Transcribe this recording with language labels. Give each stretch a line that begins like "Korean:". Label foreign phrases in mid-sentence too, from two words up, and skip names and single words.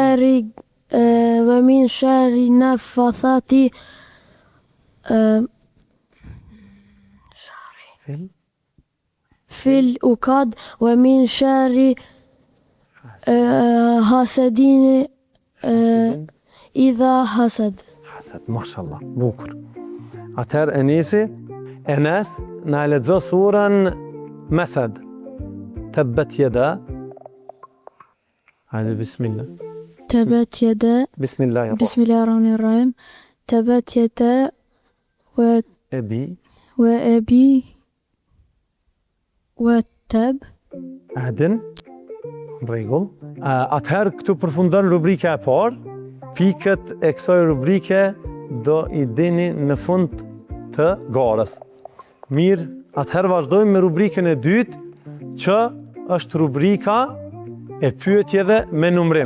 Arabic: شر النفاثات في العقد ومن شر حاسد إذا حسد. Hasad,
Albanian: mashallah, bukur. Atëherë Enesi, Enes, na lexo surën Masad.
Arabic: تبت يدا. Hajde, bismillah. تبت يدا. Bismillahirrahmanirrahim. Bismillahirrahmanirrahim. تبت يدا Abi. وأبي والتب.
Albanian: Adin. Rregull. Atëherë këtu përfundon rubrika e parë. Pikët e kësaj rubrike do I dini në fund të garës. Mirë, atëherë vazhdojmë me rubrikën e dytë, që është rubrika e pyetjeve me numrim.